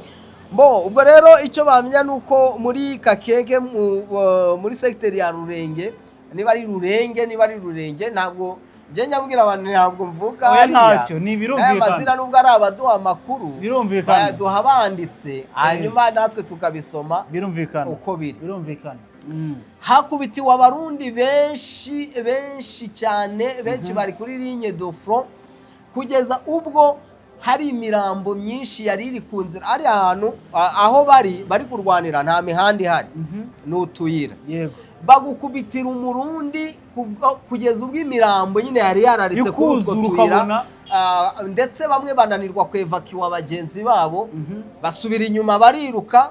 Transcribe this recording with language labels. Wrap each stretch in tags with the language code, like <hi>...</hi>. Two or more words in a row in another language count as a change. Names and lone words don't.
<rw>Ubwo rero icyo bamenya nuko muri Kakenge muri secteur ya Rurenge, niba ari Rurenge ntabwo njye nyabwira abantu ntabwo mvuga ntacyo ni birumvikana. Amazina nubwo ari abaduha amakuru birumvikana, duha banditse hanyuma natwe tukabisoma birumvikana uko biri. Birumvikana. Hakubitiwe abarundi benshi cyane, benshi bari kuri</rw> <fr>ligne de front,</fr> <rw>kugeza ubwo hari imirambo myinshi yari iri ku nzira. Ari ahantu aho bari kurwanira nta mihanda ihari, n'utuyira. Yego. Bagukubitira umurundi kugeza ubwo imirambo nyine yari yararitse kuri utwo tuyira, ndetse bamwe bananirwa kwevakiwa abagenzi babo, basubira inyuma bariruka.</rw>